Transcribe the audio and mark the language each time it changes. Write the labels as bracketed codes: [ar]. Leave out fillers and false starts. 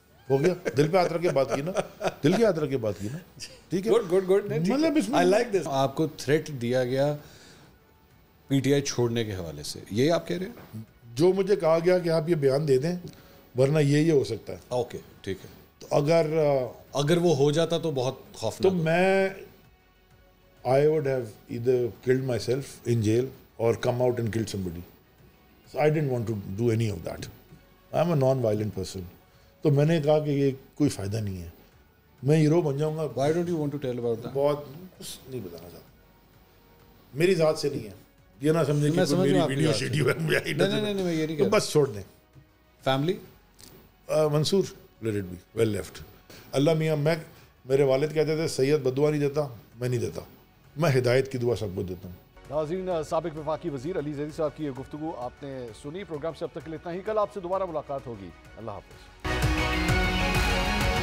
[ur] ہو گیا, دل پہ ہاتھ رکھ کے بات کی نا, دل کے ہاتھ رکھ کے بات کی نا, ٹھیک ہے. گڈ. مطلب اس میں [en] I like this. [ur] آپ کو تھریٹ دیا گیا پی ٹی آئی چھوڑنے کے حوالے سے, یہ آپ کہہ رہے ہیں؟ جو مجھے کہا گیا کہ آپ یہ بیان دے دیں ورنہ یہ ہو سکتا ہے. اوکے, ٹھیک ہے. تو اگر وہ ہو جاتا تو بہت خوفناک. تو میں [en] I would have either killed myself in jail or come out and killed somebody. So I didn't want to do any of that. I'm a non-violent person. [ur] تو میں نے کہا کہ یہ کوئی فائدہ نہیں ہے, میں ہیرو بن جاؤں گا. [en] Why don't you want to tell about that? [ur] بہت کچھ نہیں بتانا چاہتا, میری ذات سے نہیں ہے, یہ نہ سمجھے کہ میری ویڈیو شیڈیو ہے. نہیں, میں یہ نہیں تو بس چھوڑ دیں. Family [en] Mansoor let it be well left. [ur] اللہ میاں, میرے والد کہتے تھے سید بدعا نہیں دیتا, میں نہیں دیتا, میں ہدایت کی دعا سب کو دیتا ہوں. ناظرین, سابق وفاقی وزیر علی زیدی صاحب کی یہ گفتگو آپ نے سنی. پروگرام سے اب تک کے لیے اتنا ہی. کل آپ سے دوبارہ ملاقات ہوگی. اللہ حافظ.